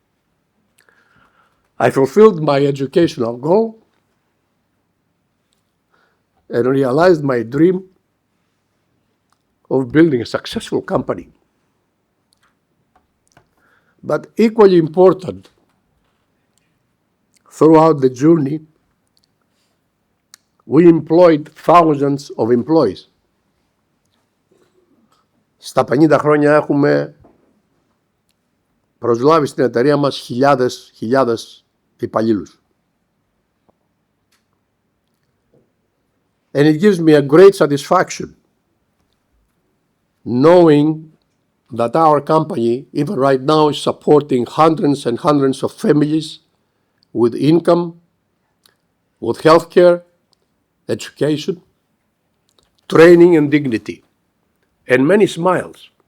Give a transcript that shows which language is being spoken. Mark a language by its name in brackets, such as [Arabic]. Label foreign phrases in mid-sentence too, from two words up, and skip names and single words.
[English] I fulfilled my educational goal and realized my dream of building a successful company. But equally important, throughout the journey, we employed thousands of employees. [Greek] Στα 50 χρόνια έχουμε προσλάβει στην εταιρεία μας χιλιάδες υπαλλήλους. [English] And it gives me a great satisfaction knowing that our company, even right now, is supporting hundreds and hundreds of families with income, with healthcare, education, training and dignity, and many smiles.